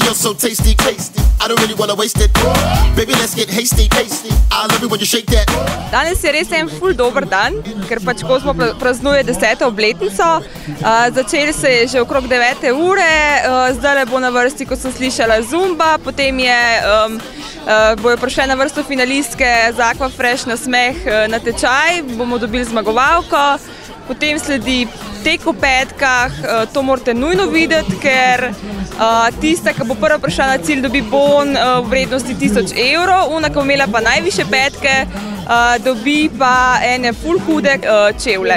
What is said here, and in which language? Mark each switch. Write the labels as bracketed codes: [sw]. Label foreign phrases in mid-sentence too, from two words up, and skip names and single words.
[en] so tasty, tasty. I don't really wanna waste it. Baby, let's get hasty, hasty. I love it when you shake that. [sl] Danes je res en ful dober dan, ker pač Kozmo praznuje 10. obletnico. Začeli se je že okrog 9. ure, zdaj bo na vrsti, ko sem slišala, Zumba, potem bojo prišle na vrsto finalistke za Aquafresh na smeh na tečaj, bomo dobili zmagovalko, potem sledi tek v petkah, to morate nujno videti, ker tista, ki bo prva prišla na cilj, dobi bon v vrednosti 1000 evrov, ona, ki bo imela pa najvišje petke, dobi pa ene ful hude čevlje.